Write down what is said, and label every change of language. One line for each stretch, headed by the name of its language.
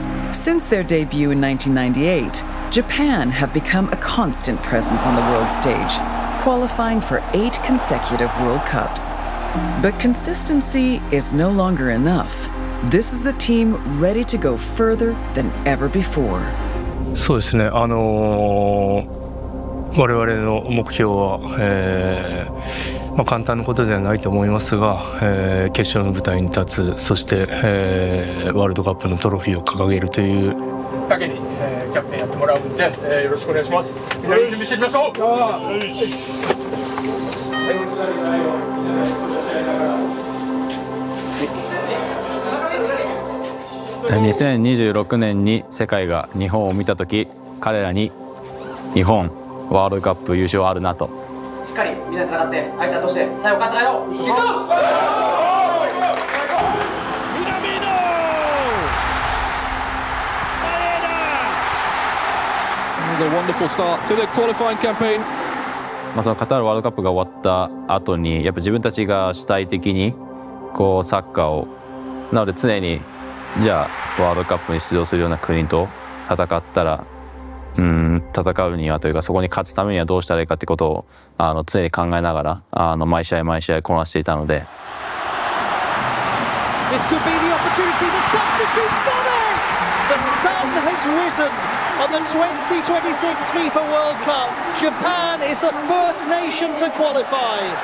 English: Since their debut in 1998, Japan have become a constant presence on the world stage, qualifying for 8 consecutive World Cups. But consistency is no longer enough. This is a team ready to go further than ever before.
Japanese: そうですね。我々の目標は、まあ、簡単なことではないと思いますが、決勝の舞台に立つ、そして、ワールドカップのトロフィーを掲げるという。タケに、キャプテンやってもらうんで、よろしくお願いします。準備していきましょう。 2026年に世界が日本を見たとき、彼らに日本ワールドカップ優勝あるなと。しっかりみんなで戦って相手として最後勝って帰ろう。行こう。南野。
English: What a wonderful start to the qualifying campaign。
Japanese: まあそのカタールワールドカップが終わった後に、やっぱ自分たちが主体的にこうサッカーをなので常に。じゃあワールドカップに出場するような国と戦ったら、戦うにはというかそこに勝つためにはどうしたらいいかってことをあの常に考えながらあの毎試合毎試合こなしていたので。
English: This could be the opportunity. The substitute's got it. The sun has risen on the 2026 FIFA World Cup. Japan is the first nation to qualify.